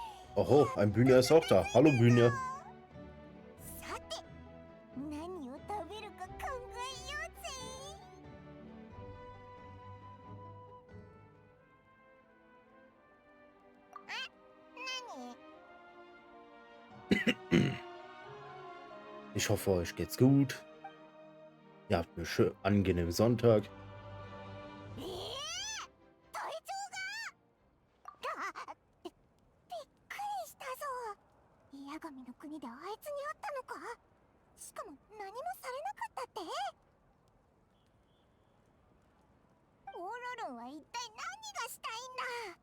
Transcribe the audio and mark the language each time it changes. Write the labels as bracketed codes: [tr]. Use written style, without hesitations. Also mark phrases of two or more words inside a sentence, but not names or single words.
[de] Oho, ein Bünja ist auch da. Hallo Bünja. [ja] さて、何を食べるか考えようぜ。何？ [de] Ich hoffe, euch geht's gut. Ihr habt einen schönen, angenehmen Sonntag. [ja] 体調が？びっくりしたぞ。八神の国であいつに会ったのか？しかも何もされなかったって？オーロロンは一体何がしたいんだ？